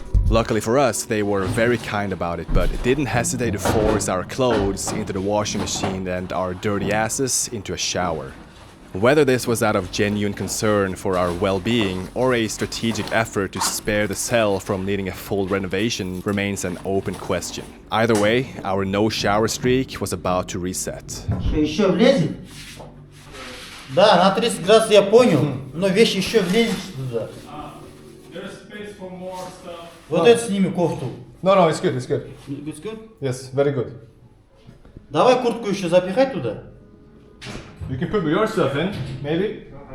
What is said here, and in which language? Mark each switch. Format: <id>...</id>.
<en>Luckily for us, they were very kind about it, but didn't hesitate to force our clothes into the washing machine and our dirty asses into a shower. Whether this was out of genuine concern for our well-being or a strategic effort to spare the cell from needing a full renovation remains an open question. Either way, our no-shower streak was about to reset.</en> <ru>Еще влезет? Да, на 30 градусов я понял, но вещи еще влезет туда. Вот это сними кофту.</ru> <en>No, it's good, it's good. It's good? Yes, very good.</en> <ru>Давай куртку еще запихать туда.</ru> <en>You can put your stuff in, maybe.</en>